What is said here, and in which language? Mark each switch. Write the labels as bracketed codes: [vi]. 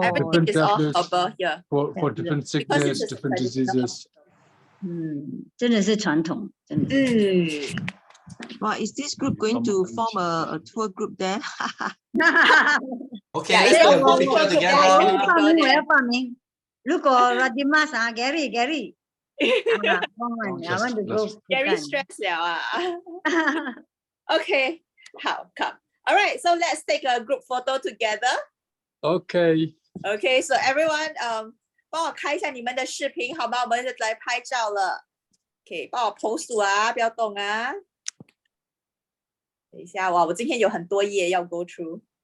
[en] everything is all herbal here. For different sickness, different diseases. [zh] 真的是传统，真的。 [en] Well, is this group going to form a tour group there? Okay, let's go picture together. [zh] 我要报名。如果 Radimas 啊 ，Gary， [en] I want to go Very Bhutan. stressed [zh] 了啊。 [en] Okay, [zh] 好 [en] come. All right, so let's take a group photo together. Okay. Okay, so everyone, [zh] 帮我开一下你们的视频好吗？我们来拍照了。OK， 帮我 post 啊，不要动啊。等一下，哇，我今天有很多页要 [en] go through。